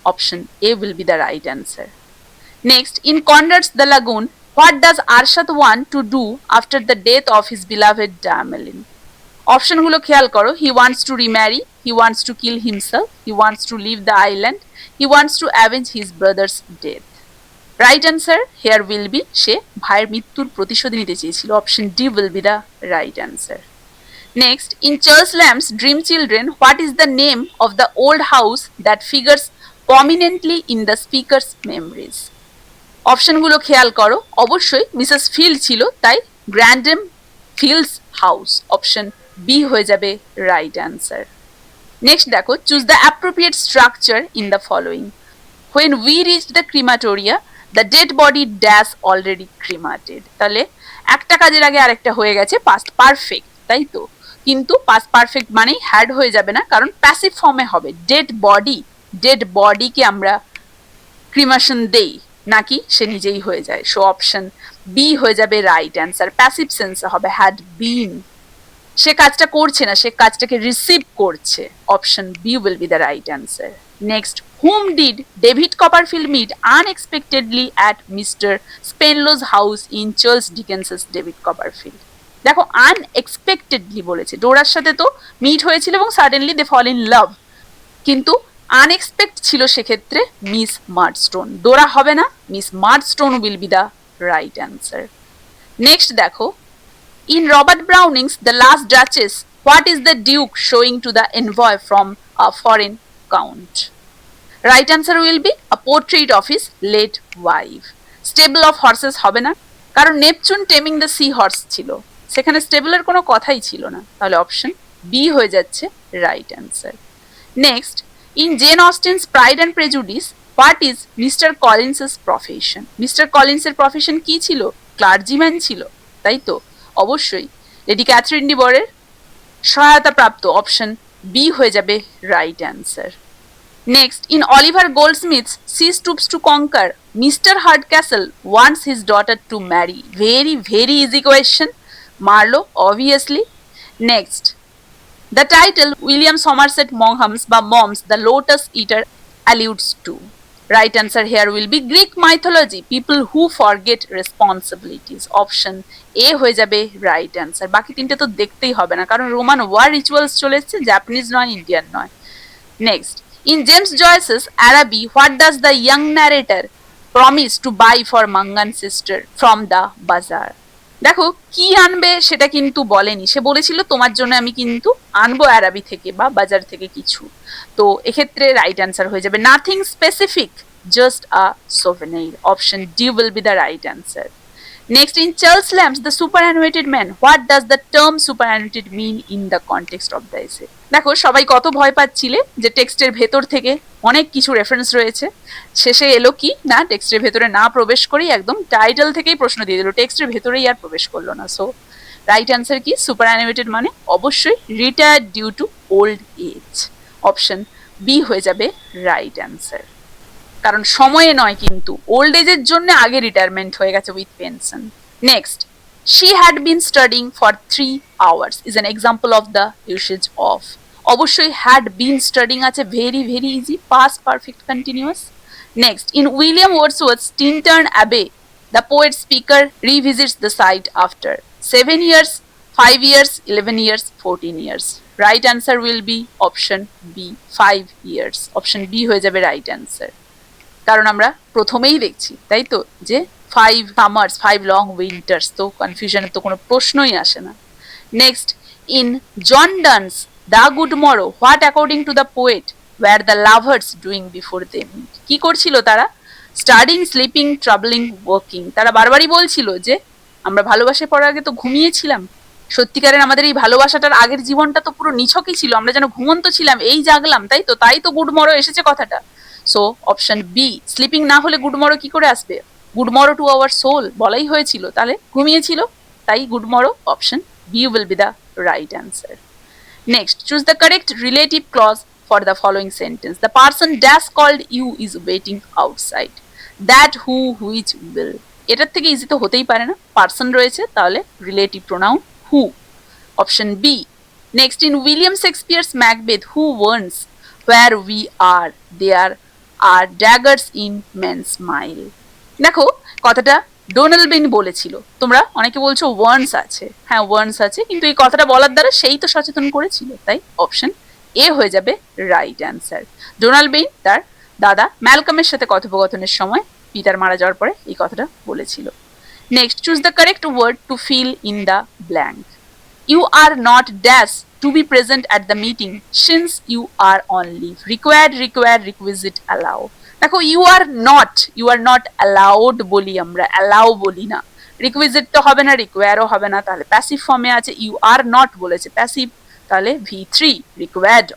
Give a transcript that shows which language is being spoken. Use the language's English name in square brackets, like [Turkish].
[English] Option A will be the right answer. Next, in Conrad's the lagoon, what does Arsat want to do after the death of his beloved Diamelen? [Bangla] অপশনগুলো খেয়াল করো, [English] He wants to remarry, he wants to kill himself, he wants to leave the island, he wants to avenge his brother's death. Right answer here will be, [Bangla] সে ভাইয়ের মৃত্যুর প্রতিশোধ নিতে চেয়েছিল। [English] Option D will be the right answer. Next, in Charles Lamb's Dream Children, what is the name of the old house that figures prominently in the speaker's memories? [Bangla] অপশনগুলো খেয়াল করো, অবশ্যই Mrs field ছিল, তাই গ্র্যান্ডম ফিল্ডস হাউস। [English] option B [Bangla] হয়ে যাবে [English] Right answer. Next [Bangla] দেখো, [English] Choose the appropriate structure in the following. When we reached the crematoria, the dead body dash already cremated. [Bangla] তাহলে একটা কাজের আগে আরেকটা হয়ে গেছে পাস্ট পারফেক্ট, তাই তো? কিন্তু পাস্ট পারফেক্ট মানেই হ্যাড হয়ে যাবে না, কারণ প্যাসিভ ফর্মে হবে। ডেড বডি, ডেড বডিকে আমরা ক্রিমেশন দেই নাকি সে নিজেই হয়ে যায়। সো অপশন বি হয়ে যাবে রাইট অ্যান্সার। প্যাসিভ সেন্সে হবে হ্যাড বিন, সে কাজটা করছে না, সে কাজটাকে রিসিভ করছে। [English] Option B will be the right answer. Next, whom did David Copperfield meet unexpectedly at Mr. Spenlow's house in Charles Dickens's David Copperfield? [Bangla] দেখো, আনএক্সপেক্টেডলি বলেছে, ডোরার সাথে তো মিট হয়েছিল এবং [English] suddenly they fall in love, [Bangla] কিন্তু আনএক্সপেক্ট ছিল সেক্ষেত্রে মিস মার্ডস্টোন। [English] Dora [Bangla] হবে না, [English] Miss Murdstone will be the right answer. Next [Bangla] দেখো, [English] in Robert Browning's The Last Duchess, what is the Duke showing to the envoy from a foreign count? Right answer will be a portrait of his late wife. Stable of horses [Bangla] হবে না, কারণ [English] Neptune taming the sea horse [Bangla] ছিল, সেখানে স্টেবলের কোনো কথাই ছিল না, তাহলে অপশন বি হয়ে যাচ্ছে right answer. [English] Next, in Jane Austen's Pride and Prejudice, what is mister কলিন্সের profession? [Bangla] Mister কলিন্সের profession কি ছিল? ক্লার্জিম্যান ছিল, তাই তো? অবশ্যই লেডি ক্যাথরিন ডিবরের সহায়তা প্রাপ্ত। [English] option B [Bangla] হয়ে যাবে [English] Right answer. Next, in Oliver Goldsmith's She Stoops to Conquer, mister Hardcastle wants his daughter to marry. Very very easy question, Marlow obviously. Next, the title William Somerset Maugham's বা Maugham's the lotus eater alludes to. Right answer here will be Greek mythology, people who forget responsibilities. Option A [Bangla] হয়ে যাবে [English] right answer. [Bangla] বাকি তিনটে তো দেখতেই হবে না, কারণ রোমান ওয়ার রিচুয়ালস চলে এসেছে, জাপানিজ নয়, ইন্ডিয়ান নয়। [English] Next, in James Joyce's Araby, what does the young narrator promise to buy for Mangan's sister from the bazaar? [Bangla] দেখো, কি আনবে সেটা কিন্তু বলেনি, সে বলেছিল তোমার জন্য আমি কিন্তু আনবো আরাবি থেকে বা বাজার থেকে কিছু। তো এক্ষেত্রে [English] right answer [Bangla] হয়ে যাবে [English] Nothing specific, just a souvenir. Option D will be the right answer. Next, in Charles Lamb's The Superannuated Man, what does the term superannuated mean in the context of the essay? [Bangla] দেখো সবাই কত ভয় পাচ্ছিলে যে টেক্সটের ভেতর থেকে অনেক কিছু রেফারেন্স রয়েছে, শেষে এলো কি না টেক্সটের ভেতরে না প্রবেশ করেই একদম টাইটেল থেকেই প্রশ্ন দিয়ে দিল, টেক্সটের ভেতরেই আর প্রবেশ করলো না। [English] so right answer [Bangla] কি? [English] superannuated [Bangla] মানে অবশ্যই [English] Retired due to old age. [Bangla] Option B হয়ে যাবে রাইট অ্যান্সার, কারণ সময়ে নয় কিন্তু ওল্ড এজের জন্য আগে রিটায়ারমেন্ট হয়ে গেছে [English] With pension. Next, she had been studying for 3 hours is an example of the usage of। [Bangla] অবশ্যই [English] had been studying [Bangla] আছে, [English] Very very easy, past perfect continuous। Next, in William Wordsworth's Tintern Abbey the poet speaker revisits the site after 7 years, 5 years, 11 years, 14 years। right answer will be option B, 5 years। option B [Bangla] হয়ে যাবে [English] right answer, [Bangla] কারণ আমরা প্রথমেই দেখছি তাই তো যে [English] 5 summers, 5 long winters, [Bangla] তো কনফিউশনের তো কোনো প্রশ্নই আসে না। [English] Next, in John Donne's the good morrow what according to the poet were the lovers doing before they meet. [Bangla] কি করছিল তারা? [English] Studying, sleeping, travelling, working. [Bangla] তারা বারবারই বলছিল যে আমরা ভালোবাসে পড়ার আগে তো ঘুমিয়েছিলাম, সত্যিকারের আমাদের এই ভালোবাসাটার আগের জীবনটা তো পুরো নিছকই ছিল, আমরা যেন ঘুমন্ত ছিলাম, এই জাগলাম, তাই তো, তাই তো গুড মরো এসেছে কথাটা। সো অপশন বি, স্লিপিং না হলে গুড মরো কি করে আসবে? [English] good morrow to our soul [Bangla] বলাই হয়েছিল, তাহলে ঘুমিয়েছিল, তাই good morrow. [English] Option B will be the right answer. Next, choose the correct relative clause for the following sentence. The person dash called you is waiting outside. That who which will. [Bangla] এটার থেকে easy তো হতেই পারে না, person রয়েছে, তাহলে relative pronoun who. [English] Option B. Next, in William Shakespeare's Macbeth who warns where we are there are daggers in men's smile। [Bangla] দেখো কথাটা ডোনাল্ড বলেছিল, তোমরা অনেকে বলছো ওয়ার্নস আছে, হ্যাঁ ওয়ার্নস আছে, কিন্তু এই কথাটা বলার দ্বারা সেই তো সচেতন করেছিল, তাই অপশন এ হয়ে যাবে রাইট অ্যান্সার। ডোনাল্ড বেইন তার দাদা ম্যালকমের সাথে কথোপকথনের সময় পিটার মারা যাওয়ার পরে এই কথাটা বলেছিল। [English] Next, choose the correct word to fill in the blank. You are not dash to be present at the meeting since you are on leave। required, require, requisite, allow। [Bangla] দেখো [English] you are not allowed [Bangla] বলি আমরা, allow বলি না। requisite তো হবে না, require ও হবে না, তাহলে প্যাসিভ ফর্মে আছে, [English] you are not [Bangla] বলেছে প্যাসিভ, তাহলে V3 required।